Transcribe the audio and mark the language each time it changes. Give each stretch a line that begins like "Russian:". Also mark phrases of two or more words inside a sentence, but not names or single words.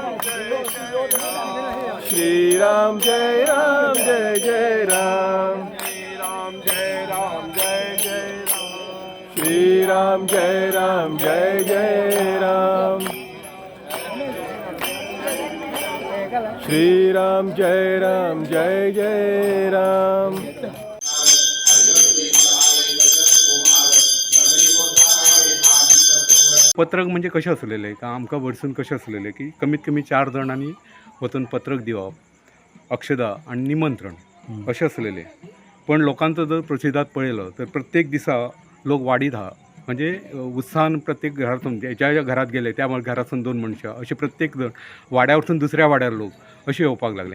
Sanskrit: श्री राम जय राम जय जय राम श्री राम जय राम जय जय राम श्रीराम जय राम जय जय राम.
Konkani: पत्रक म्हणजे कशें आसलेलें का आमकां वरसून कशें आसलेलें की कमीत कमी 4 जाणांनी वचून पत्रक दिवप अक्षदा आनी निमंत्रण अशें आसलेलें. पण लोकांचो जर प्रतिसाद पळयलो तर प्रत्येक दिसा लोक वाडीत आहा म्हणजे उत्साहान प्रत्येक घरातून ज्या घरात गेले त्या घरातून 2 मनशां अशें प्रत्येक जण वाड्या वरसून दुसऱ्या वाड्यार लोक अशें येवपाक लागले.